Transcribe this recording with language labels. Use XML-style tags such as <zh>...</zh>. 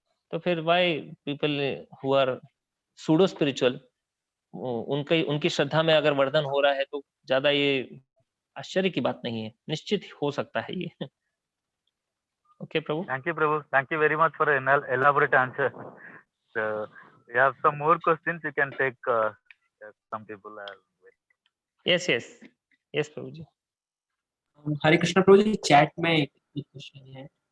<hi>तो फिर</hi> <en>why people who are pseudo spiritual,</en> <hi>उनकी श्रद्धा में अगर वर्धन हो रहा है तो ज्यादा ये आश्चर्य की बात नहीं है, निश्चित हो सकता है ये।</hi> <en>Okay, Prabhu. Thank you, Prabhu. Thank you very much for an elaborate answer. So, we have some more questions. You can take. Some people are. Yes, Prabhu ji.</en> <hi>Hare Krishna Prabhu ji, chat में एक question है।</hi>